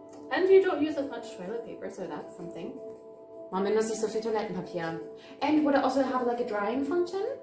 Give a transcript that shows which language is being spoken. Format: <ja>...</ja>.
<en>Yeah. And you don't use as much toilet paper, so that's something.</en> <de>Man benutzt nicht so viel Toilettenpapier.</de> <en>And would it also have like a drying function?</en>